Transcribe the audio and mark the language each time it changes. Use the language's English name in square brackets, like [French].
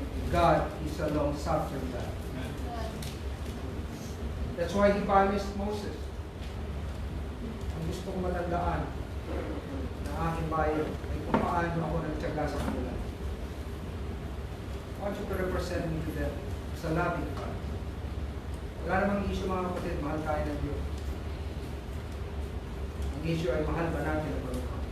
[English] God is a long-suffering God. That's why He promised Moses. [Filipino] Ang gusto kong matandaan na aking bayan ay kung paano ako nagtyaga sa kanila. [English] I want you to represent me to them sa loving God. [Filipino] Wala namang issue mga kapatid, mahal tayo ng Diyos. Ang issue ay mahal ba natin ang Panginoon?